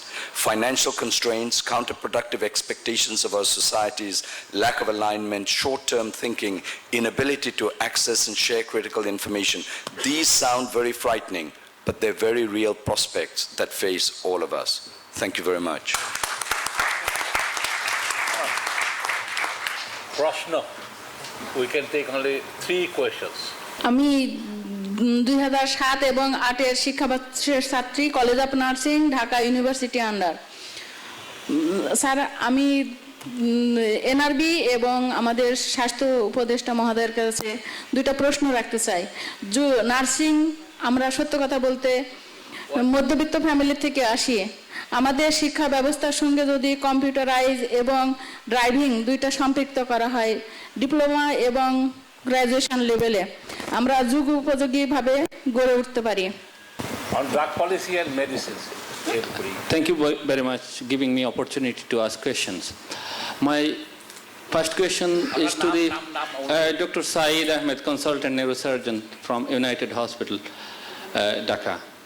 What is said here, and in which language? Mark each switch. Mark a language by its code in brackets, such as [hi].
[en] Financial constraints, counterproductive expectations of our societies, lack of alignment, short-term thinking, inability to access and share critical information. These sound very frightening, but they're very real prospects that face all of us. Thank you very much. Prashna, we can take only 3 questions. [bn] আমি 2007 এবং 8 শিক্ষাবর্ষের ছাত্রী, college of nursing, Dhaka university under. Sir, আমি NRB এবং আমাদের স্বাস্থ্য উপদেষ্টা মহোদয়ের কাছে 2টা প্রশ্ন রাখতে চাই। নার্সিং, আমরা সত্য কথা বলতে মধ্যবিত্ত ফ্যামিলি থেকে আসি। আমাদের শিক্ষা ব্যবস্থার সঙ্গে যদি কম্পিউটারাইজ এবং ড্রাইভিং 2টা সম্পৃক্ত করা হয় ডিপ্লোমা এবং গ্র্যাজুয়েশন লেভেলে, আমরা যুগ উপযোগীভাবে গড়ে উঠতে পারি। [en] On drug policy and medicines. Thank you very much for giving me opportunity to ask questions. My first question is to the Dr. Saeed Ahmed, consultant neurosurgeon from United Hospital, Dhaka.